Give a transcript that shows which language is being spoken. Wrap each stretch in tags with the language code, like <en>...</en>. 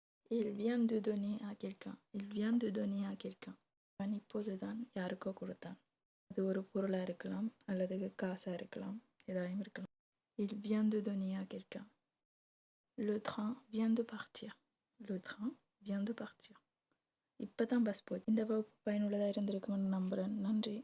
<fr>il vient de donner à quelqu'un. il vient de donner à quelqu'un.</fr> <ta>அவன் இப்போது தான் யாருக்கோ கொடுத்தான். அது ஒரு பொருளாக இருக்கலாம் அல்லது காசாக இருக்கலாம், ஏதாயும் இருக்கலாம்.</ta> <fr>il vient de donner à quelqu'un. le train vient de partir. le train vient de partir.</fr> <ta>இப்போ தான் பஸ் போச்சு. இந்த வகுப்பு பயனுள்ளதாக இருந்திருக்குமென்னு நம்புகிறேன். நன்றி.</ta>